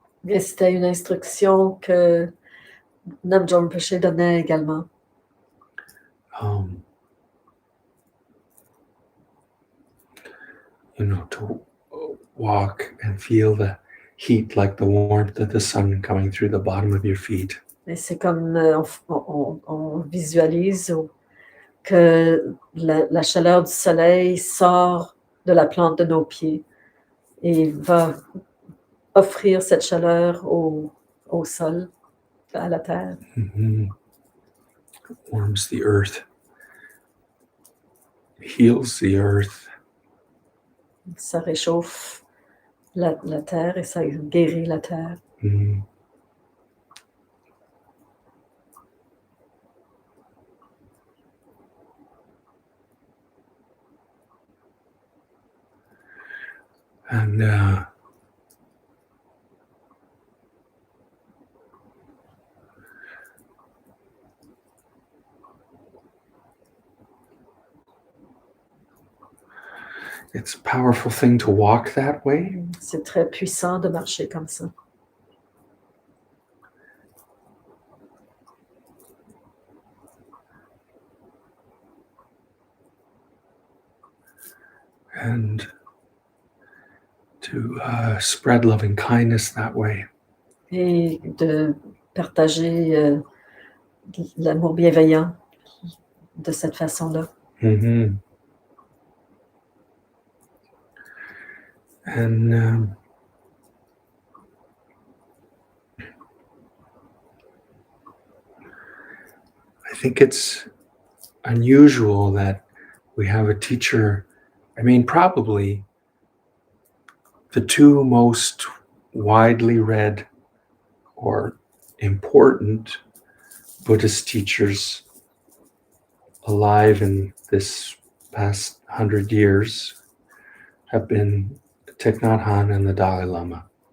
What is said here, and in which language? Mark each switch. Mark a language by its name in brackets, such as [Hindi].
[French] Et c'était une instruction que Namgyal Rinpoche donnait également. [English] To walk and feel the heat, like the warmth of the sun coming through the bottom of your feet. [French] Et c'est comme on visualise que la chaleur du soleil sort de la plante de nos pieds et va offrir cette chaleur au sol, à la terre. Mm-hmm. [English] Warms the earth, heals the earth. [French] Ça réchauffe la terre et ça guérit la terre. Mm-hmm. [English] And it's a powerful thing to walk that way. [French] C'est très puissant de marcher comme ça. [English] And to spread loving kindness that way. [French] Et de partager l'amour bienveillant de cette façon-là. Mm-hmm. [English] And I think it's unusual that we have a teacher. I mean, probably the two most widely read or important Buddhist teachers alive in this past 100 years have been Thich Nat Hanh and the Dalai Lama.